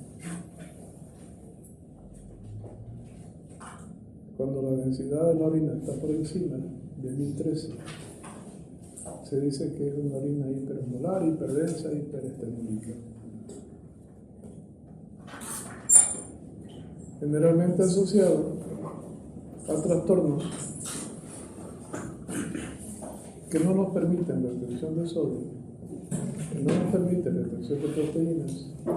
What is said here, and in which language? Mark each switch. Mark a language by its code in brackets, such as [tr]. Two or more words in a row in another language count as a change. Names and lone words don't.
[es] Cuando la densidad de la orina está por encima de 1013, se dice que es una orina hiperosmolar, hiperdensa, hiperestenúrica. Generalmente asociado a trastornos que no nos permiten la retención de sodio, que no nos permiten la retención de proteínas,